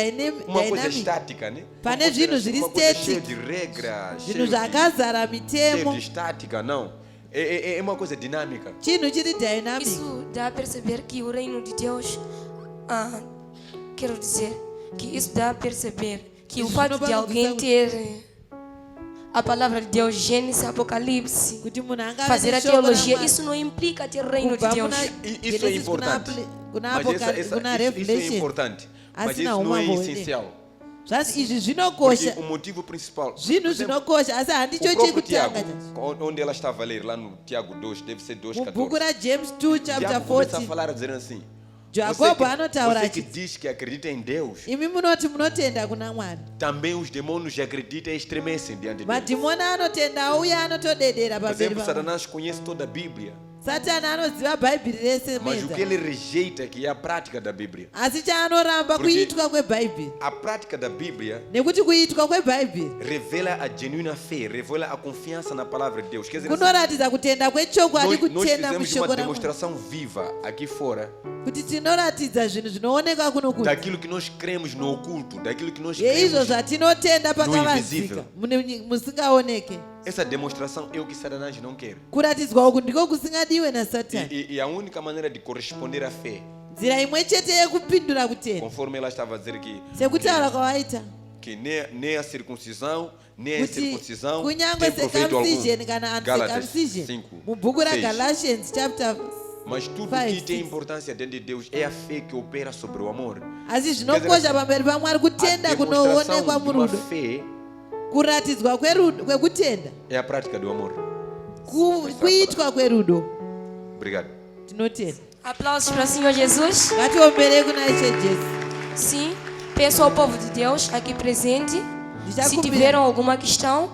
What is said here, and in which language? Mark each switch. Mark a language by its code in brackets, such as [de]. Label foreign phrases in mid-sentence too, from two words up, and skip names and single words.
[sn] chedynamic, [pt] estática, né? [sn] Pane [pt] Uma coisa [sn] zvinhu [pt] assim, [sn] zviri [pt] uma coisa cheia [sn] static. [pt] de regras, [sn] zvinhu [pt] cheia de [sn] zvakazara mitemo, [pt] estática, não. É uma coisa dinâmica. [sn] chinhu chiri dynamic. [pt] Isso dá a perceber que o reino de Deus, quero dizer, que isso dá a perceber que o Isso fato não de vai alguém acontecer. ter a palavra de Deus, Gênesis, Apocalipse, [sn] Kuti munhu anga [pt] fazer a [sn] ane shoko [pt] teologia, [sn] raMwari. [pt] isso não implica ter reino de [sn] Kubva [pt] Deus. Isso é [sn] Genesis [pt] importante. [sn] kuna [pt] Mas [sn] Apocalipse, kuna [pt] isso é [sn] Revelation. [pt] importante. Mas [sn] Asina [pt] isso não é [sn] umambo hwene. [pt] essencial. [sn] Zvasi izvi [pt] Porque [sn] zvinokosha, [pt] o motivo principal. por [sn] zvinhu [pt] exemplo, [sn] zvinokosha, asi handicho [pt] o próprio Tiago, [sn] chekutanga. [pt] onde ela estava a ler, lá no Tiago 2, deve ser [sn] Mubhuku [pt] 2,14. [sn] raJames 2 chapter [pt] Tiago começa a [sn] 14, [pt] falar, a dizer assim: [sn] Jacobo anotaura [pt] você que [sn] achiti, [pt] diz que acredita em Deus, [sn] imi munoti munotenda kuna Mwari. [pt] também os demônios acreditam e estremecem diante de Deus. [sn] Madhimoni anotenda uye anotodedera [pt] Por [sn] pamberi [pt] exemplo, [sn] paMwari. [pt] Satanás conhece toda a Bíblia, [sn] Satani anoziva bhaibheri rese [pt] mas o que meza, ele rejeita é que é a prática da Bíblia. [sn] asi chaanoramba [pt] Porque- [sn] kuitwa kwebhaibheri, [pt] A prática da Bíblia [sn] nekuti kuitwa kwebhaibheri [pt] revela a genuína fé, revela a confiança na palavra de Deus. Quer dizer, assim, [sn] kunoratidza kutenda kwechokwadi, [pt] nós [sn] kutenda [pt] fizemos [sn] mushoko [pt] uma [sn] raMwari, [pt] demonstração viva aqui fora [sn] kuti tinoratidza zvinhu zvinooneka kuno kuti [pt] daquilo que nós cremos no oculto, daquilo que nós [sn] yeizvo [pt] cremos. [sn] zvatinotenda pakavanzika [pt] invisível. [sn] musingaoneke. [pt] Essa demonstração é o que Satanás não quer. [sn] Kuratidzwa uku ndiko kusingadiwe naSatani. [pt] E a única maneira de corresponder à fé, [sn] Nzira imwe chete yekupindura kutenda, [pt] conforme ela estava a dizer [sn] sekutaura kwavaita [pt] que nem a circuncisão, nem a [sn] kuti [pt] incircuncisão [sn] kunyange [pt] tem proveito algum. [sn] circumcision kana [pt] Gálatas [sn] uncircumcision [pt] 5, [sn] mubhuku [pt] 6. [sn] raGalatians chapter [pt] Mas tudo [sn] 5, [pt] que tem [sn] 6. [pt] importância dentro de Deus é a fé que opera sobre o amor. [sn] asi zvinokosha pamberi paMwari [pt] A [sn] kutenda [pt] demonstração [sn] kunoonekwa [pt] de uma [sn] murudo, [pt] fé [sn] kuratidzwa kwekutenda, [pt] é a prática do amor. [sn] kuitwa kwerudo. [pt] Obrigado. [sn] Tinotenda, [pt] Aplausos para o Senhor Jesus. [sn] ngatiomberei kuna Ishe Jesu. [pt] Sim, peço ao povo de Deus aqui presente, se tiveram alguma questão,